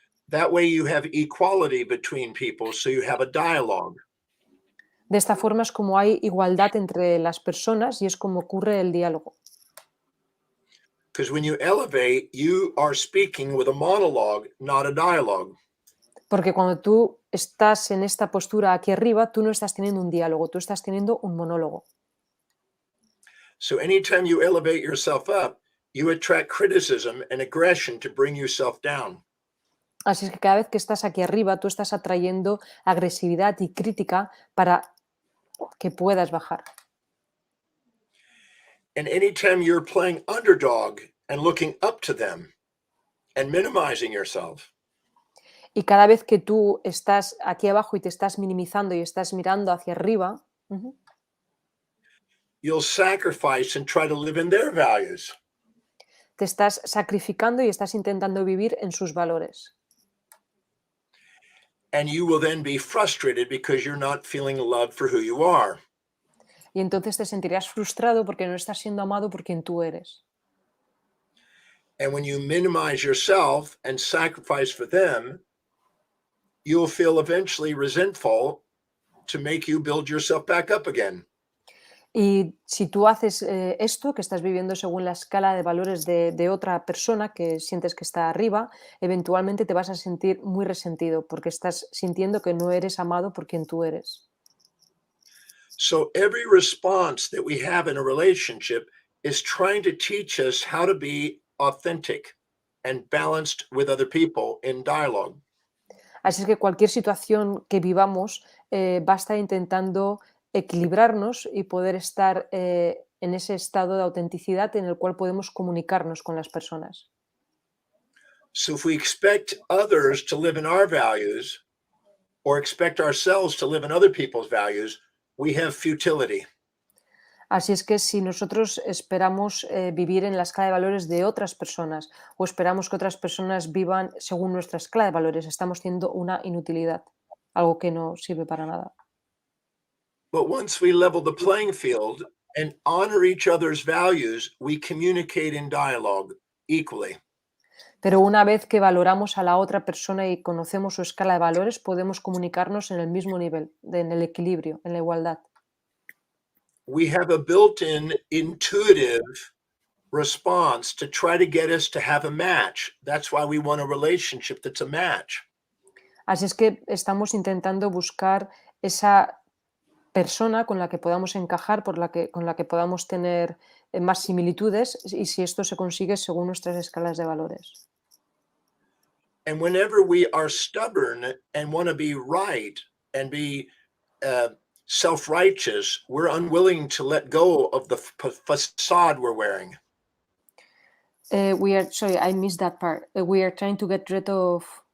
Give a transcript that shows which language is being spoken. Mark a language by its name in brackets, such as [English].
[English] That way you have equality between people, so you have a dialogue. [Spanish] De esta forma es como hay igualdad entre las personas y es como ocurre el diálogo. [English] Because when you elevate, you are speaking with a monologue, not a dialogue. [Spanish] Porque cuando tú estás en esta postura aquí arriba, tú no estás teniendo un diálogo, tú estás teniendo un monólogo. [English] So anytime you elevate yourself up, you attract criticism and aggression to bring yourself down. [Spanish] Así es que cada vez que estás aquí arriba, tú estás atrayendo agresividad y crítica para que puedas bajar. [English] And anytime you're playing underdog and looking up to them and minimizing yourself, [Spanish] y cada vez que tú estás aquí abajo y te estás minimizando y estás mirando hacia arriba, [English] you'll sacrifice and try to live in their values. [Spanish] Te estás sacrificando y estás intentando vivir en sus valores. [English] And you will then be frustrated because you're not feeling loved for who you are. [Spanish] Y entonces te sentirás frustrado porque no estás siendo amado por quien tú eres. [English] And when you minimize yourself and sacrifice for them, you'll feel eventually resentful to make you build yourself back up again. [Spanish] Y si tú haces esto, que estás viviendo según la escala de valores de otra persona que sientes que está arriba, eventualmente te vas a sentir muy resentido porque estás sintiendo que no eres amado por quien tú eres. [English] So every response that we have in a relationship is trying to teach us how to be authentic and balanced with other people in dialogue. [Spanish] Así es que cualquier situación que vivamos va a estar intentando equilibrarnos y poder estar en ese estado de autenticidad en el cual podemos comunicarnos con las personas. [English] So if we expect others to live in our values or expect ourselves to live in other people's values, we have futility. [Spanish] Así es que si nosotros esperamos vivir en la escala de valores de otras personas o esperamos que otras personas vivan según nuestra escala de valores, estamos teniendo una inutilidad, algo que no sirve para nada. [English] But once we level the playing field and honor each other's values, we communicate in dialogue equally. [Spanish] Pero una vez que valoramos a la otra persona y conocemos su escala de valores, podemos comunicarnos en el mismo nivel, en el equilibrio, en la igualdad. [English] We have a built-in intuitive response to try to get us to have a match. That's why we want a relationship that's a match. [Spanish] Así es que estamos intentando buscar esa persona con la que podamos encajar, con la que podamos tener más similitudes, y si esto se consigue según nuestras escalas de valores. [English] And whenever we are stubborn and want to be right and be self-righteous, we're unwilling to let go of the facade we're wearing. Sorry, I missed that part. We are trying to get rid of.